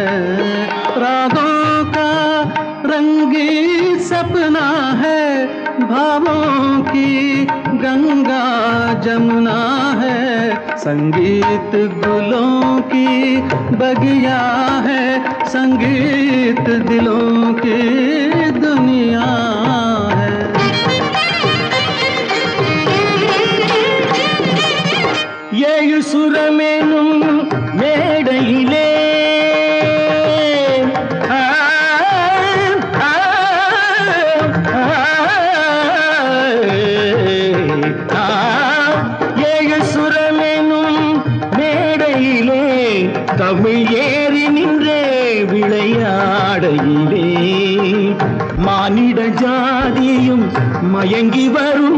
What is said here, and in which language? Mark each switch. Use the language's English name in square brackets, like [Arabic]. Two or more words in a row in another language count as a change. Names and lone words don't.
[Hindi] रागों का रंगी सपना है, भावों की गंगा जमुना है। संगीत गुलों की बगिया है, संगीत दिलों की दुनिया है। [Tamil] ஏழு சுரமெனும் மேடையிலே தமிழ் ஏறி நின்றே விளையாடையிலே மானிட ஜாதியும் மயங்கி வரும்.